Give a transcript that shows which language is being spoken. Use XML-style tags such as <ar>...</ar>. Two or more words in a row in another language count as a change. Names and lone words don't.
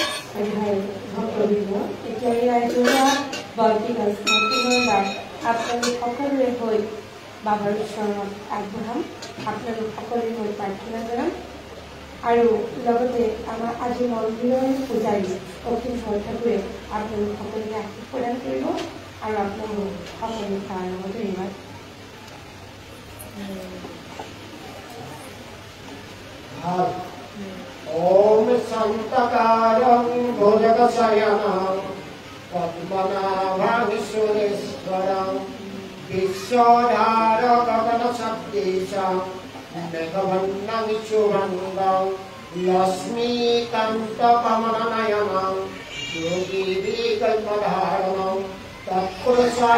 <as>ভক্তবৃন্দ এতিয়া এই ৰাইজৰীয়া বন্তি পুনৰবাৰ আপোনালোক সকলোৰে হৈ বাবাৰ চৰণত আগবঢ়াম আপোনালোক সকলোৰে হৈ প্ৰাৰ্থনা জনাম আৰু লগতে আমাৰ আজি মন্দিৰৰ পূজাৰী অখিল ঠাকুৰে আপোনালোক সকলোকে আশীষ প্ৰদান কৰিব আৰু আপোনালোক সকলোকে তাৰ লগতে ধন্যবাদ।</as> <sa>ओम संतकारं भुजगशयनं पद्मनाभं सुरेश्वरं विश्वधारं गगनसदृशं मेघवर्णं शुभङ्गं लक्ष्मीकान्तकमलनयनं योगिविकल्पधारणं तत्पुरुषाय</sa>